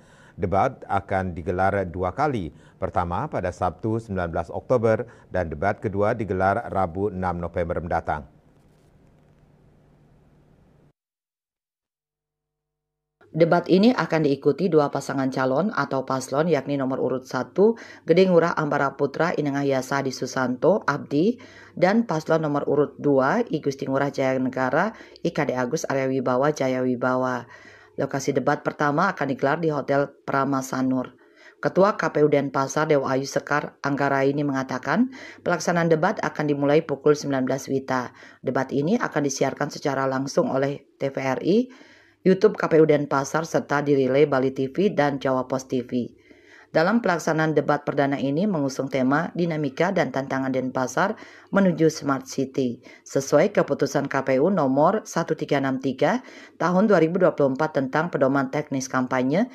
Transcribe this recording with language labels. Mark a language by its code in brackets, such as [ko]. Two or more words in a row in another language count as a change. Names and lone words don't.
[id] Debat akan digelar dua kali, pertama pada Sabtu 19 Oktober dan debat kedua digelar Rabu 6 November mendatang. Debat ini akan diikuti dua pasangan calon atau paslon yakni nomor urut 1 Gede Ngurah Ambara Putra Inengah Yasadi Susanto Abdi dan paslon nomor urut 2 I Gusti Ngurah Jaya Negara IKD Agus Arya Wibawa Jaya Wibawa. Lokasi debat pertama akan digelar di Hotel Pramasanur. Ketua KPU Denpasar Dewa Ayu Sekar Anggaraini mengatakan pelaksanaan debat akan dimulai pukul 19 WITA. Debat ini akan disiarkan secara langsung oleh TVRI, YouTube KPU Denpasar serta dirilai Bali TV dan Jawa Pos TV. Dalam pelaksanaan debat perdana ini mengusung tema dinamika dan tantangan Denpasar menuju [en] Smart City [id] sesuai keputusan KPU nomor 1363 tahun 2024 tentang pedoman teknis kampanye.